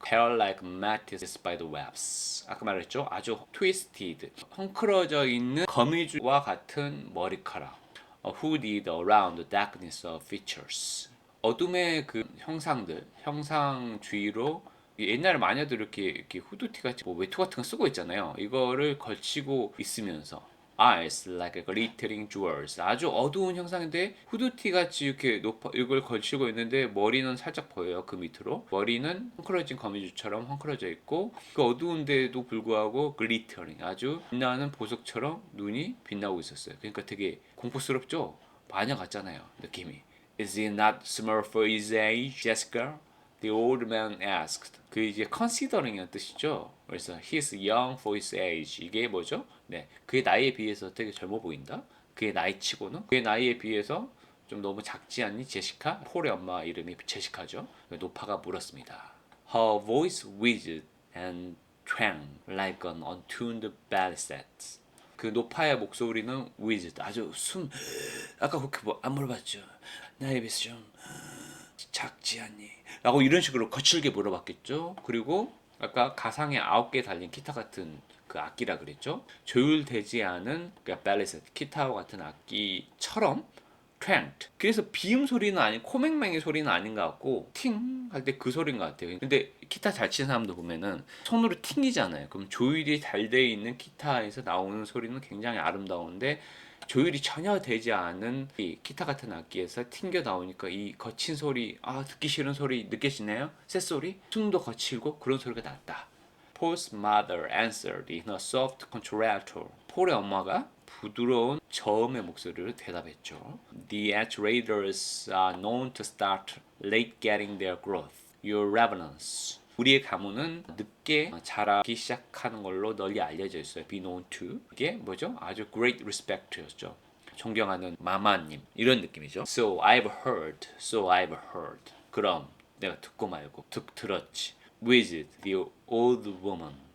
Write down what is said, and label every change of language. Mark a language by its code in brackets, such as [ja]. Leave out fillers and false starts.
[en] Hair like matted spider webs. [ko] 아까 말했죠? 아주 twisted, 헝클어져 있는 거미줄과 같은 머리카락. [en] Hooded around the darkness of features. [ko] 어둠의 그 형상들, 형상 주위로 옛날에 마녀들 이렇게 후드티 같이 뭐 외투 같은 거 쓰고 있잖아요. 이거를 걸치고 있으면서 [en] eyes like glittering jewels. [ko] 아주 어두운 형상인데 후드티 같이 이렇게 이걸 걸치고 있는데 머리는 살짝 보여요. 그 밑으로 머리는 헝클어진 거미줄처럼 헝클어져 있고 그 어두운데도 불구하고 glittering 아주 빛나는 보석처럼 눈이 빛나고 있었어요. 그러니까 되게 공포스럽죠. 마녀 같잖아요. 느낌이. [en] Is he not small for his age, Jessica? The old man asked. [ko] 그 이제 considering이라는 뜻이죠. 그래서 [en] he's young for his age. [ko] 이게 뭐죠? 네, 그의 나이에 비해서 되게 젊어 보인다. 그의 나이치고는 그의 나이에 비해서 좀 너무 작지 않니, 제시카? 폴의 엄마 이름이 제시카죠. 노파가 물었습니다. [en] Her voice wheezed and twanged like an untuned ballet. [ko] 그 노파의 목소리는 wheezed 아주 아까 그렇게 안 물어봤죠. 나이에 비해서 좀 작지 않니? 라고 이런 식으로 거칠게 물어봤겠죠. 그리고 아까 가상에 9개 달린 기타 같은 그 악기라 그랬죠. 조율되지 않은 그러니까 벨리셋 기타와 같은 악기처럼 twanged. 그래서 비음 소리는 아닌 코맹맹이 소리는 아닌 것 같고 팅 할 때 그 소리인 것 같아요. 근데 기타 잘 치는 사람도 보면은 손으로 튕기잖아요. 그럼 조율이 잘 돼 있는 기타에서 나오는 소리는 굉장히 아름다운데 조율이 전혀 되지 않은 이 기타 같은 악기에서 튕겨 나오니까 이 거친 소리, 듣기 싫은 소리 느껴지네요. 쇳소리, 숨도 거칠고 그런 소리가 났다. [en] Paul's mother answered in a soft contralto. [ko] 폴의 엄마가 부드러운 저음의 목소리로 대답했죠. [en] The actuators are known to start late getting their growth. Your reverence. [ko] 우리의 가문은 늦게 자라기 시작하는 걸로 널리 알려져 있어요. [en] Be known to. [ko] 이게 뭐죠? 아주 [en] great respect [ko] 였죠. 존경하는 마마님 이런 느낌이죠. [en] So I've heard. So I've heard. [ko] 그럼 내가 듣고 말고 들었지. [en] With the old woman.